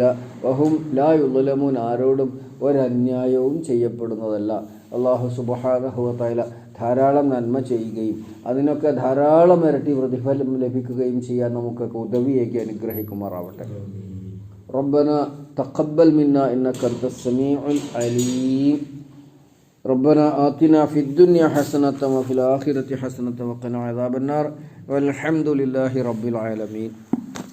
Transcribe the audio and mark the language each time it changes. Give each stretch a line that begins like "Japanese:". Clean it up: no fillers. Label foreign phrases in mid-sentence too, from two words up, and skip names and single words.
Arabic: وهم لا يظلمون,
Malayalam: ആരോടും ഒരന്യായവും ചെയ്യപ്പെടുന്നതല്ല.
Arabic: الله سبحانه وتعالى
Malayalam: ധാരാളം നന്മ ചെയ്യുകയും അതിനൊക്കെ ധാരാളം ഇരട്ടി പ്രതിഫലം ലഭിക്കുകയും ചെയ്യാൻ നമുക്കൊക്കെ ഉദവിയേക്ക് അനുഗ്രഹിക്കുമാറാവട്ടെ.
Arabic: ربنا تقبل منا إنك أنت السميع العليم. ربنا آتنا في الدنيا حسنة وفي الآخرة حسنة وقنا عذاب النار والحمد لله رب العالمين.